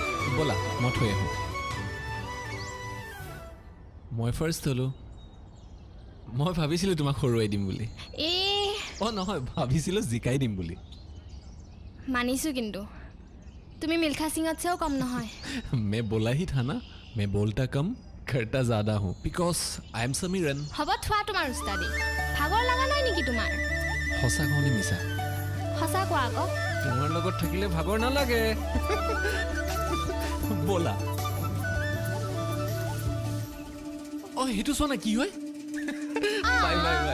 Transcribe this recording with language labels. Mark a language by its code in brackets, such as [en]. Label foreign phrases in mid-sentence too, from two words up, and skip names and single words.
[as] ব'লা মই থৈ আহোঁ মই ফাৰ্ষ্ট হ'লোঁ মই ভাবিছিলোঁ তোমাক হৰুৱাই দিম বুলি অঁ নহয় ভাবিছিলোঁ জিকাই দিম বুলি মানিছোঁ কিন্তু তুমি মিল্খা সিঙতছেও কম নহয় [hi] मैं बोला ही था ना मैं बोलता कम करता ज़्यादा हूँ [en] because I am [hi] समीरन [as] হ'ব থোৱা তোমাৰ উস্তাদি ভাগৰ লগা নাই নেকি তোমাৰ সঁচা কওঁনে মিছা সঁচা কোৱা আকৌ তোমাৰ লগত থাকিলে ভাগৰ নালাগে ব'লা অঁ সেইটো চোৱা না কি হয় [en] bye bye bye